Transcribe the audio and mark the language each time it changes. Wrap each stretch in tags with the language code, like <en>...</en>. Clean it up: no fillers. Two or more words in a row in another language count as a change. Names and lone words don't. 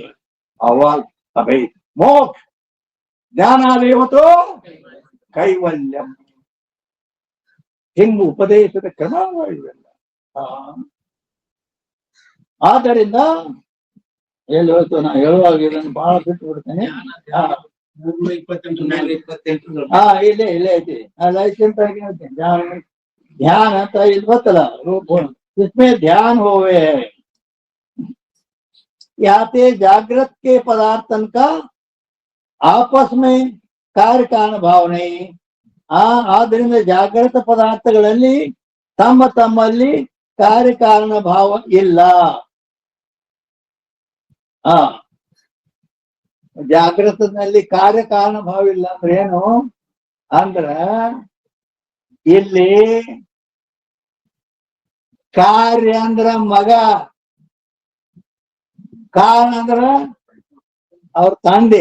<sa>ಅವಾಗ ಅಭಯ ಮೋಕ್ಷ ಜ್ಞಾನಾದೇವತೋ ಕೈವಲ್ಯಂ.</sa> <kn>ಹಿಂಗು ಉಪದೇಶದ ಕ್ರಮ ಇವೆಲ್ಲ. ಆದ್ದರಿಂದ ಎಲ್ಲಿ ಹೋಯ್ತು ನಾ ಹೇಳುವಾಗ ಇದನ್ನು ಬಹಳ ಬಿಟ್ಟು ಬಿಡ್ತೇನೆ. ಇಲ್ಲೇ ಐತಿ.</kn> <hi>ध्यान आता बतला इसमें ध्यान होवे है. याते जागृत के पदार्थन का आपस में कार्य कारण भाव नहीं.</hi> <kn>ಆದ್ದರಿಂದ ಜಾಗೃತ ಪದಾರ್ಥಗಳಲ್ಲಿ ತಮ್ಮಲ್ಲಿ ಕಾರ್ಯಕಾರಣ ಭಾವ ಇಲ್ಲ. ಜಾಗೃತದಲ್ಲಿ ಕಾರ್ಯಕಾರಣ ಭಾವ ಇಲ್ಲ ಅಂದ್ರೆ ಏನು ಅಂದ್ರ ಇಲ್ಲಿ ಕಾರ್ಯ ಅಂದ್ರ ಮಗ, ಕಾರಣ ಅಂದ್ರ ಅವ್ರ ತಂದೆ.</kn>